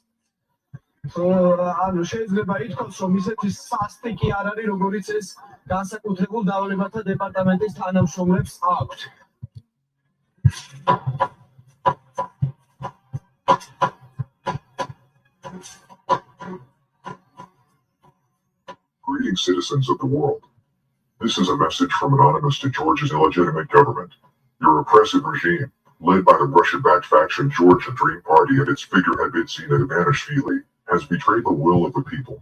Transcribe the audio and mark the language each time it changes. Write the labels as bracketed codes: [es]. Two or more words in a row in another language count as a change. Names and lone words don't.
[ka] ანუ შეიძლება ითქვას, რომ ისეთი სასტიკი არ არის, როგორიც ეს განსაკუთრებულ დავალებათა დეპარტამენტის თანამშრომლებს აქვთ. [en] Greetings, citizens of the world. This is a message from Anonymous to Georgia's illegitimate government. Your oppressive regime, led by the Russian-backed faction Georgian Dream Party and its figurehead Bidzina Ivanishvili, has betrayed the will of the people.